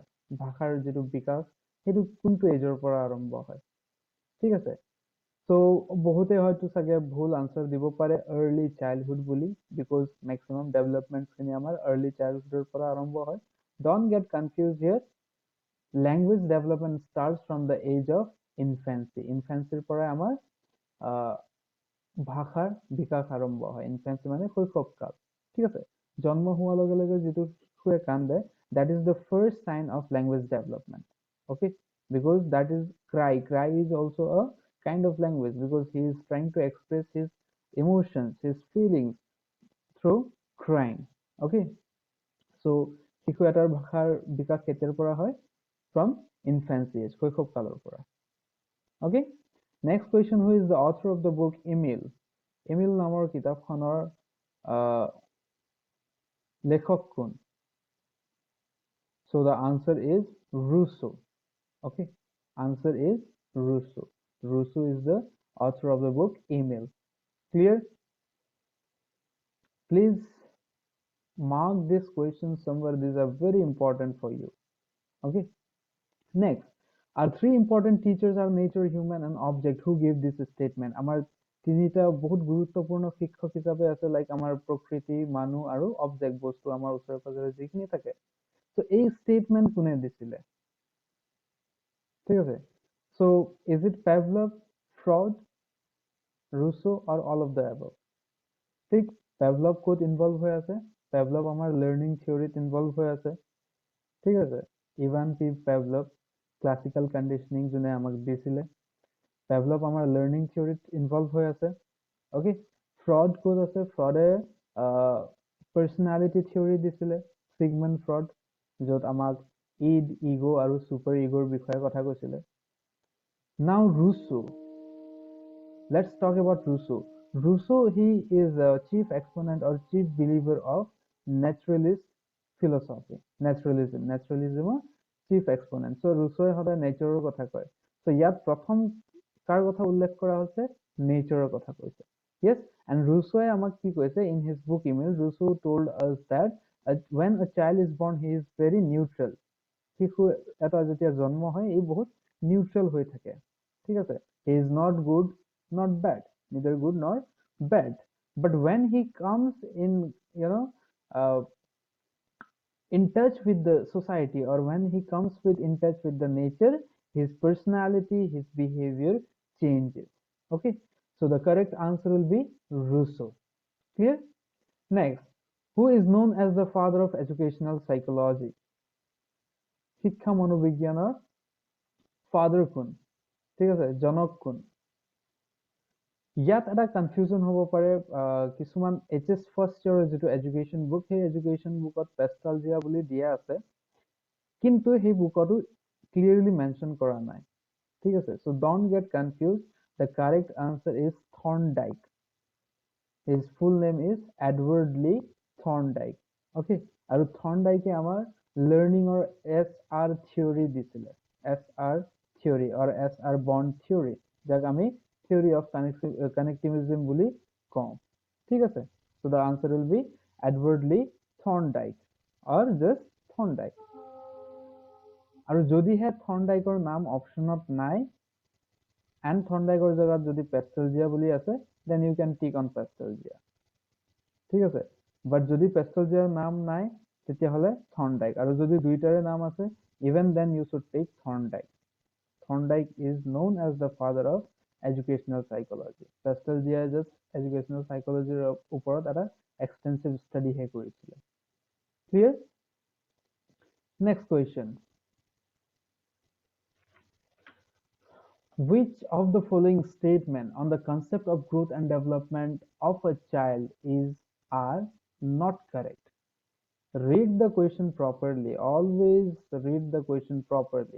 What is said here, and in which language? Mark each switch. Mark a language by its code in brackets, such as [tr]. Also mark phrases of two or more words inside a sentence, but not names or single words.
[as] ভাষাৰ যিটো বিকাশ সেইটো কোনটো এজৰ পৰা আৰম্ভ হয়? ঠিক আছে, সো বহুতে হয়তো চাগে ভুল আনসাৰ দিব পাৰে [en] early childhood [as] বুলি, [en] because maximum development [as] খিনি আমাৰ [en] early childhood [as] পৰা আৰম্ভ হয়। [en] Don't get confuse here, language development starts from the age of infancy. [as] ইনফেন্সিৰ পৰাই আমাৰ ভাষাৰ বিকাশ আৰম্ভ হয়। ইনফেন্সি মানে শৈশৱকাল, ঠিক আছে। জন্ম হোৱাৰ লগে লগে যিটো শিশুৱে কান্দে, [en] that is the first sign of language development. Okay, because that is cry. Cry is also a kind of language because he is trying to express his emotions, his feelings through crying. Okay, so [as] শিশু এটাৰ ভাষাৰ বিকাশ কেতিয়াৰ পৰা হয়? [en] From infancy age, [as] শৈশৱকালৰ পৰা। [en] Okay, next question, who is the author of the book Emil? [as] Emil নামৰ কিতাপখনৰ লেখক কোন? [en] So the answer is Rousseau. Okay, answer is Rousseau. Rousseau is the author of the book Emile. Clear? Please mark this question somewhere. These are very important for you. Okay. Next, our three important teachers are nature, human, and object who gave this statement. [as] আমাৰ তিনিটা বহুত গুৰুত্বপূৰ্ণ শিক্ষক হিচাপে আছে লাইক আমাৰ প্ৰকৃতি, মানুহ আৰু অবজেক্ট বস্তু আমাৰ ওচৰে পাজৰে যিখিনি থাকে। So এই statement কোনে দিছিলে? ঠিক আছে। [en] So is it Pavlov, Freud, Rousseau or all of the above? [as] ঠিক Pavlov ক'ত ইনভলভ হৈ আছে? Pavlov আমাৰ [en] learning theory [as] ইনভলভ হৈ আছে। ঠিক আছে। ইভান পি Pavlov [en] classical conditioning [as] যোনে আমাক দিছিলে। Pavlov আমাৰ [en] learning theory [as] ইনভলভ হৈ আছে। অ'কে, ফ্ৰড ক'ত আছে? ফ্ৰডে [en] personality theory [as] দিছিলে, চিগমণ্ড ফ্ৰড, য'ত আমাক ইড, ইগ' আৰু [en] super ego [as] বিষয়ে কথা কৈছিলে। [en] নাও Rousseau. Let's talk about Rousseau. Rousseau, he is a chief exponent or chief believer of naturalist philosophy. Naturalism chief exponent. [as] So Rousseau সদায় নেচাৰৰ কথা কয়। So ইয়াত প্ৰথম কাৰ কথা উল্লেখ কৰা হৈছে? নেচাৰৰ কথা কৈছে। [en] Yes, and [as] Rousseau আমাক কি কৈছে? [en] In his book Emile, Rousseau told us that when a child is born, he is very neutral. [as] শিশু এটা যেতিয়া জন্ম হয়, ই বহুত নিউট্ৰেল হৈ থাকে। ঠিক আছে। [en] He is not good, not bad, neither good nor bad. But when he comes in, uh, in touch with the society, or when he comes with in touch with the nature, his personality, his behavior changes. Okay, so the correct answer will be Rousseau. Clear? Next, who is known as the father of educational psychology? [as] শিক্ষা মনোবিজ্ঞানৰ father কোন? ঠিক আছে, জনক কোন? ইয়াত এটা কনফিউজন হ'ব পাৰে, কিছুমান [en] HS first year [as] যিটো [en] education book, [as] সেই [en] education book [as] পেষ্টালজিয়া বুলি দিয়া আছে, কিন্তু সেই বুকতো [en] clearly mention [as] কৰা নাই। ঠিক আছে, [en] so don't get confused. The correct answer is Thorndike. His full name is Edward Lee Thorndike. [as] Okay, আৰু Thorndike আমাৰ [en] learning SR theory [as] দিছিলে, [en] SR theory or SR bond theory, [as] যাক আমি [en] theory of connectivism [as] বুলি কওঁ। ঠিক আছে, [en] so the answer will be Edward Lee Thorndike or just Thorndike. [as] আৰু যদিহে Thorndikeৰ নাম অপশ্যনত নাই and Thorndikeৰ জেগাত যদি পেষ্টেলজিয়া বুলি আছে, [en] then you can tick on পেষ্টেলজিয়া। [as] ঠিক আছে, বাট যদি পেষ্টেলজিয়াৰ নাম নাই তেতিয়াহ'লে Thorndike, আৰু যদি দুইটাৰে নাম আছে, [en] even then you should take Thorndike. Thorndike is known as the father of educational psychology. [as] Pastelgia [en] just educational psychology [as] ওপৰত এটা [en] extensive study [as] হে কৰিছিলে। [en] Clear? Next question. Which of the following statement on the concept of growth and development of a child are not correct? Read the question properly. Always read the question properly.